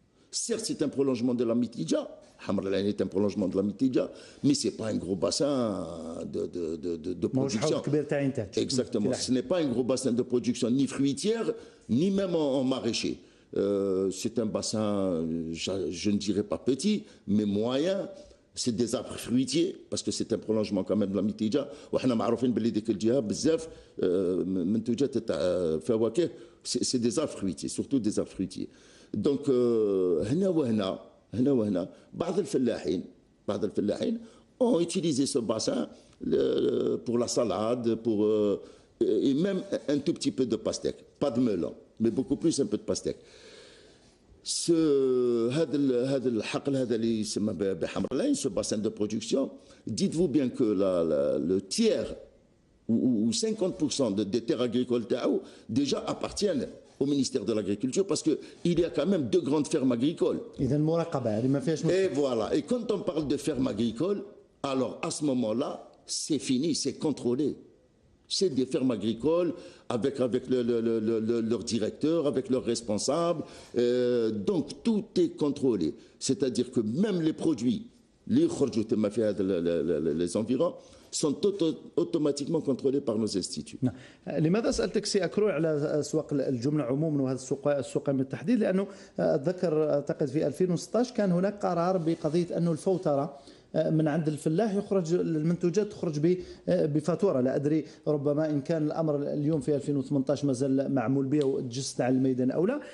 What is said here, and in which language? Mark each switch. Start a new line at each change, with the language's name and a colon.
French: Certes, c'est un prolongement de la Mitidja. Hamr al-Ain est un prolongement de la Mitidja, mais ce n'est pas un gros bassin de production. Exactement. Ce n'est pas un gros bassin de production, ni fruitière, ni même en maraîcher. C'est un bassin, je ne dirais pas petit, mais moyen. C'est des arbres fruitiers, parce que c'est un prolongement quand même de la Mitidja.
Arabic: وحنا معروفين باللي ديك الجهة بزاف منتوجات تاع فواكه,
French: c'est des arbres fruitiers,
Arabic: surtout des arbres fruitiers.
French: Donc
Arabic: هنا وهنا بعض الفلاحين
French: ont utilisé ce bassin pour la salade, et même un tout petit peu de pastèque, pas de melon, mais beaucoup plus un peu de pastèque.
Arabic: هذا الحقل هذا اللي يسمى بحمر العين,
French: ce bassin de production, dites-vous bien que le tiers ou 50% des terres agricoles
Arabic: تاعو
French: déjà appartiennent au ministère de l'Agriculture, parce qu'il y a quand même 2 grandes fermes agricoles. Et voilà. Et quand on parle de fermes agricoles, alors à ce moment-là, c'est fini, c'est contrôlé. C'est des fermes agricoles avec leur directeur, avec leurs responsables. Donc tout est contrôlé. C'est-à-dire que même les produits, les environs, sont automatiquement contrôlés par nos instituts.
Arabic: لماذا سألتك سي أكروي على أسواق الجملة عموما وهذا السوق بالتحديد؟ لأنه أتذكر أعتقد في 2016 كان هناك قرار بقضية أنه الفوترة من عند الفلاح يخرج المنتوجات تخرج بفاتوره. لا ادري ربما ان كان الامر اليوم في 2018 مازال معمول به وتجسد على الميدان او لا.